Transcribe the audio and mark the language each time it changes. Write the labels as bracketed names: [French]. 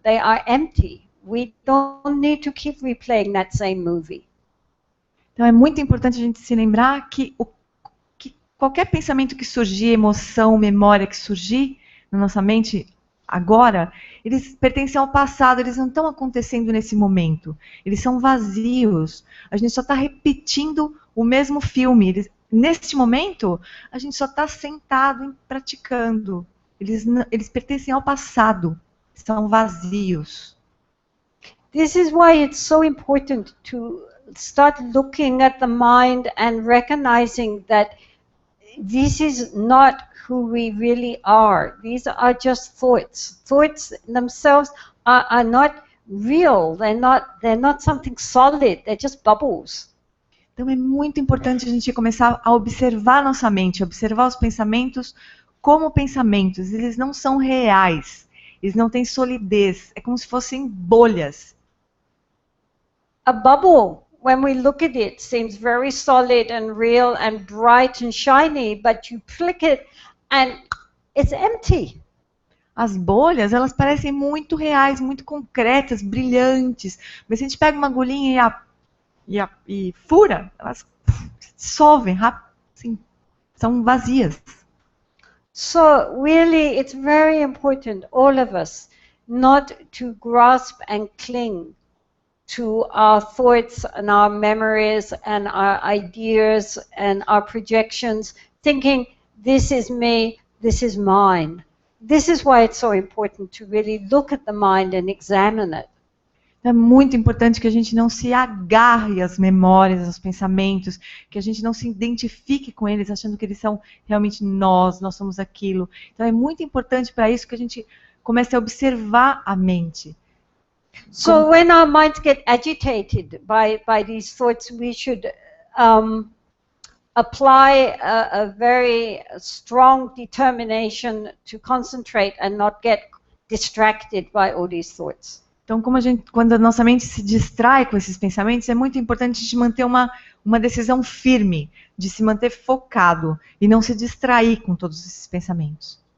[English] They are empty. We don't need to keep replaying that same movie. [Portuguese] Então é muito importante a gente se lembrar que qualquer pensamento que surgir, emoção, memória que surgir na nossa mente agora, eles pertencem ao passado, eles não estão acontecendo nesse momento. Eles são vazios. A gente só está repetindo o mesmo filme. Neste momento, a gente só está sentado e praticando. Eles pertencem ao passado. São vazios. [English] This is why it's so important to start looking at the mind and recognizing that this is not who we really are. These are just thoughts. Thoughts themselves are not real. They're not something solid. They're just bubbles. [Portuguese] Então é muito importante a gente começar a observar nossa mente, observar os pensamentos como pensamentos. Eles não são reais. Eles não têm solidez. É como se fossem bolhas. [English] A bubble, when we look at it, seems very solid and real and bright and shiny, but you flick it and it's empty. [Portuguese] As bolhas, elas parecem muito reais, muito concretas, brilhantes. Mas se a gente pega uma agulhinha e fura, elas dissolvem rápido, assim, são vazias. [English] So really, it's very important, all of us, not to grasp and cling to our thoughts and our memories and our ideas and our projections, thinking, this is me, this is mine. This is why it's so important to really look at the mind and examine it. [Portuguese] É muito importante que a gente não se agarre às memórias, aos pensamentos, que a gente não se identifique com eles, achando que eles são realmente nós somos aquilo. Então é muito importante para isso que a gente comece a observar a mente. [English] So when our minds get agitated by these thoughts, we should apply a very strong determination to concentrate and not get distracted by all these thoughts. [Portuguese] Então, quando a nossa mente se distrai com esses pensamentos, é muito importante a gente manter uma decisão firme, de se manter focado e não se distrair com todos esses pensamentos.